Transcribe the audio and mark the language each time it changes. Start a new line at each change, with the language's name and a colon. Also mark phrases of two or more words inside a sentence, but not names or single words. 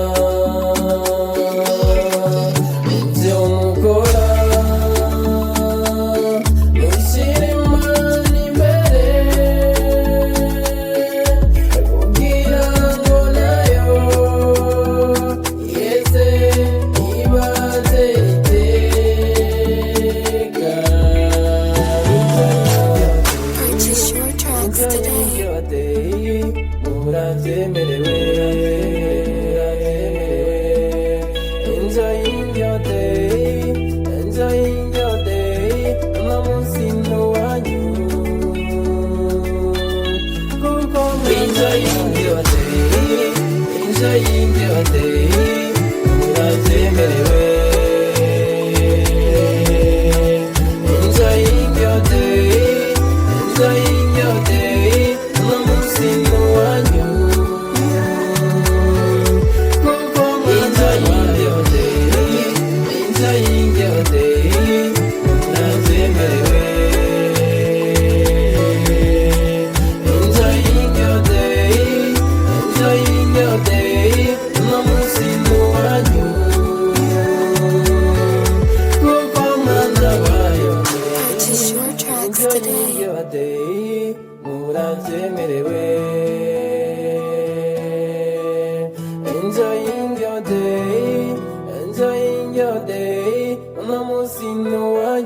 Rundi: Ibyo mukora mushyire Imana imbere kugira ngo nayo yeze ibaze iteka.
English: Purchase your tracks today. Murabyemerewe. Enjoying your day, enjoying your day,
Rundi: uno munsi n'uwanyu.
English: Kuko enjoying your day, enjoying your day, murabyemerewe. Enjoying your day, enjoying your day,
Rundi: uno munsi n'uwanyu.
English: Kuko enjoying your day, enjoying your day, murabyemerewe. Enjoying your day, enjoying your day,
Rundi: uno munsi n'uwanyu. Kuko mwana wayo
English: Purchase your tracks today. your day, murabyemerewe. Enjoying your day, enjoying your day,
Rundi: uno munsi n'uwanyu.